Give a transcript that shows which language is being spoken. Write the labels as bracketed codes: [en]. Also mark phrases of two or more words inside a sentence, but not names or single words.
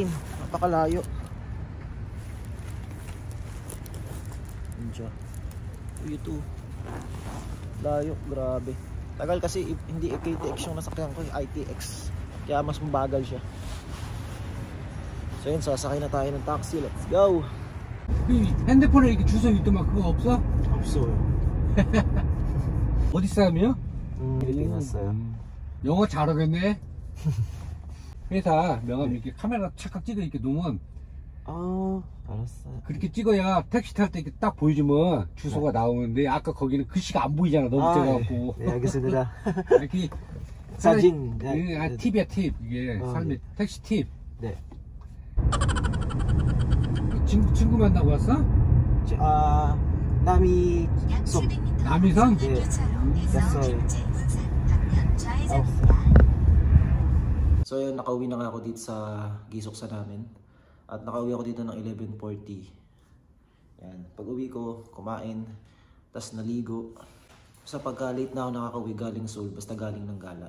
[tl] Napakalayo. Yun siya. U2. Layo, grabe. Tagal kasi hindi KTX yung nasakyan ko, ITX. Kaya mas mabagal siya. So yun, sasakay na tayo ng taxi. [en] Let's go! [ko] 핸드폰에 이렇게 주소 유도막 그거 없어? 없어요. 어디 사람이요? 필리핀이었어요. 영어 잘하겠네. 회사 명함 이렇게 카메라 착각 찍어 이렇게 놓으면 알았어요. 그렇게 찍어야 택시 탈 때 이렇게 딱 보여주면 주소가 나오는데 아까 거기는 글씨가 안 보이잖아 너무 작아갖고. 네, 알겠습니다. 이렇게 사진. 팁이야 팁 이게 삶의 네. 택시 팁. 네. 친구 만나고 왔어? 남이섬. 남이섬? 네. 갔어요. [tl] So yun, nakauwi na nga ako dito sa Gisoksa namin. At nakauwi ako dito ng 11:40. Yan. Pag uwi ko, kumain, tas naligo. Sa pagka late na ako nakakauwi galing Seoul, basta galing ng gala.